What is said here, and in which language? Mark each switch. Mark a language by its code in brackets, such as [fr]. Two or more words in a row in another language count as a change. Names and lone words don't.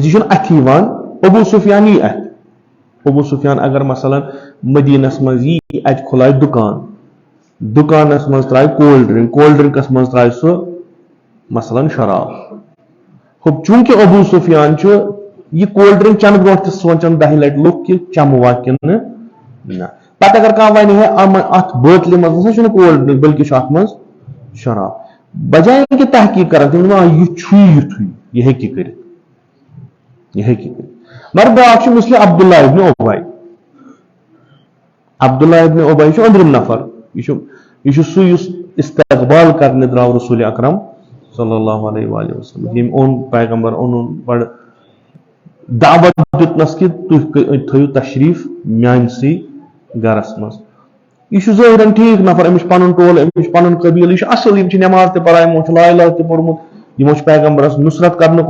[ks] یہِ چھُنہٕ اَتھِ یِوان ابوٗ سفیان یی اَتھِ ابوٗ سفیان اگر مثلاً مدیٖنس منٛز یی اَتہِ کھُلایہِ دُکانس منٛز ترٛایہِ [en] cold drinks [ks] منٛز ترٛایہِ سُہ مثلاً شراب چوٗنٛکہِ ابوٗ سفیان چھُ یہِ [en] cold drink [ks] چٮ۪نہٕ برونٛٹھ تہِ سونٛچان 10 لٹہِ لُکھ کہِ چٮ۪مہٕ وا کِنہٕ نہ پتہٕ اگر کانٛہہ وَنہِ ہے اتھ بٲتلہِ منٛز نسا چھُنہٕ [en] cold drink [ks] بلکہِ چھُ اتھ منٛز شراب بجاے کہِ تحقیٖق کران تِم دپان یہِ چھُ یِتھُے یہِ ہیٚکہِ کٔرِتھ مگر بیاکھ چھُ مثلہِ عبداللہ ابن ابی چھُ أنٛدرِم نفر یہِ چھُ سُہ یُس استقبال کرنہِ درٛاو رسول اکرم [ar] صلی اللہ علیہ وآلہ وسلم [ks] ییٚمۍ اوٚن پیغمبر اوٚنُن بڑٕ دعوت دیُتنس کہِ تُہۍ تھٲیِو تشریٖف میانسٕے گرس منٛز یہِ چھُ ظٲہرن ٹھیٖک نفر أمِس چھُ پنُن ٹولہٕ أمِس چھُ پنُن قبیٖلہٕ یہِ چھُ اصٕل یِم چھِ نٮ۪ماز تہِ پران یِمو چھُ [ar] لا اِلہ [ks] تہِ پوٚرمُت یِمو چھُ پیغمبرس نُصرت کرنُک